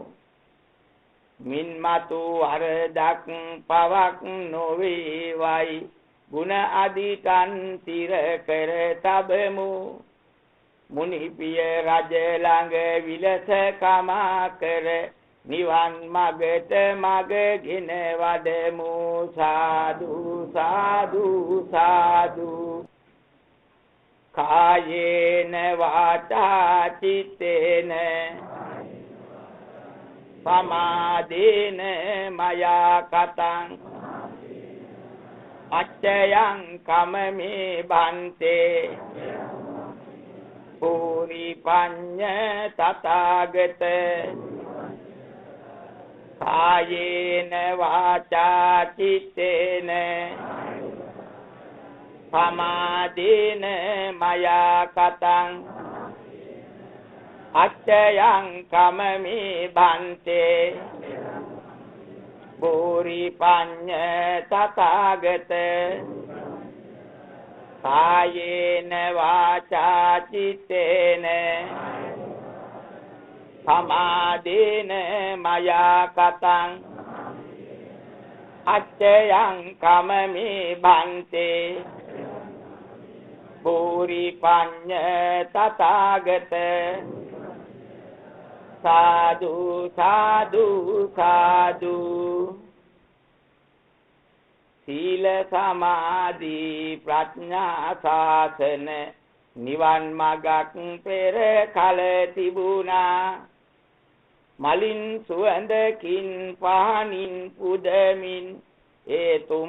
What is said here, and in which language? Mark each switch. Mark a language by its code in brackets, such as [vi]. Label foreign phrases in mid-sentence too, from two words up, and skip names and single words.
[si] මින්මතු වරදක් පවක් නොවේවයි ගුණ අදිටන් තිර කර තබමු මුනිපිය රජ ළඟ විලස කමා කර නිවන් මගට මගගෙන වඩමු සාදු සාදු සාදු [pi] කායේන වාචා චිත්තේන සමාදේන මයා කතං අච්චයං කමමේ බන්තේ පූරි පඤ්ඤ තථාගත කායේන වාචා චිත්තේන සමාදේන මයා කතං අච්චයං කමමේ බන්තේ පූරි පඤ්ඤ තථාගත කායේන වාචා චිත්තේන සමාදේන මයා කතං අච්චයං කමමේ බන්තේ පූරි පඤ්ඤ තථාගත සාදු සාදු සාදු [si] සීල සමාධි ප්‍රඥා සාසන නිවන් මගක් පෙර කල තිබුණා මලින් සුවඳකින් පහනින් පුදමින් ඒ තුම්